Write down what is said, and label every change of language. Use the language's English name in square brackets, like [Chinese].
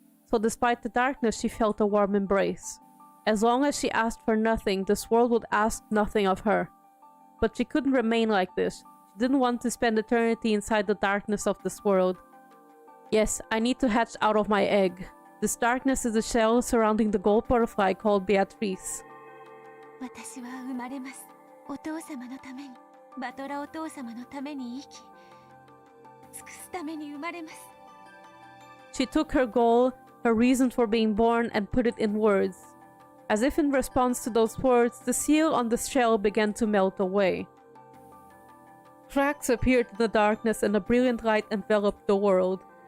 [English] So despite the darkness, she felt a warm embrace. As long as she asked for nothing, this world would ask nothing of her. But she couldn't remain like this. She didn't want to spend eternity inside the darkness of this world. Yes, I need to hatch out of my egg. This darkness is the shell surrounding the gold butterfly called Beatrice. [Japanese] 私は生まれます。お父様のために、バトラお父様のために生き、尽くすために生まれます。 [English] She took her goal, her reason for being born, and put it in words. As if in response to those words, the seal on the shell began to melt away. Cracks appeared in the darkness and a brilliant light enveloped the world.